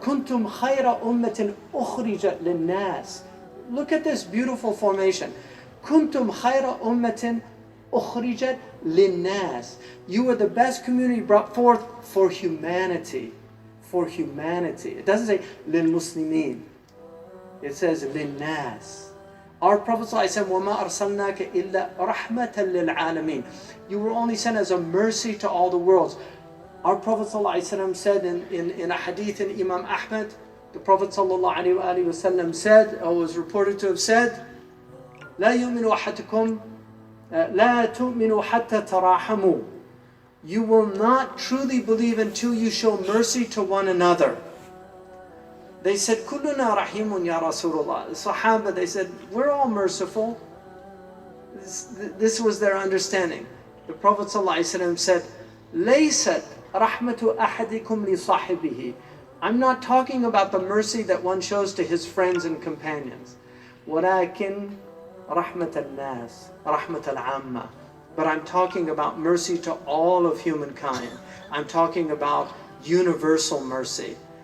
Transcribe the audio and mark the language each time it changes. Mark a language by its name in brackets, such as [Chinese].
[Arabic] Kuntum khayra ummatin ukhrijat linnas. [English] Look at this beautiful formation. [Arabic] Kuntum khayra ummatin ukhrijat linnas. [English] You were the best community brought forth for humanity. For humanity. It doesn't say [Arabic] lil muslimin. [English] It says linnas. Our Prophet ﷺ, [Arabic] وَمَا أَرْسَلْنَاكَ إِلَّا رَحْمَةً لِلْعَالَمِينَ. [English] You were only sent as a mercy to all the worlds. Our Prophet ﷺ said in a hadith in Imam Ahmad, the Prophet ﷺ said, or was reported to have said, [Arabic] لا يؤمن أحدكم لا تؤمنوا حتى تراحموا. [English] You will not truly believe until you show mercy to one another. They said, [Arabic] كُلُّنَا رَحِيمٌ يَا رَسُولَ اللَّهِ. [English] The Sahaba, they said, we're all merciful. This was their understanding. The Prophet ﷺ said, [Arabic] لَيْسَتْ رَحْمَةُ أَحَدِكُمْ لِصَاحِبِهِ. [English] I'm not talking about the mercy that one shows to his friends and companions. [Arabic] وَلَكِنْ رَحْمَةَ النَّاسِ رَحْمَةَ الْعَامَّةِ. [English] But I'm talking about mercy to all of humankind. I'm talking about universal mercy.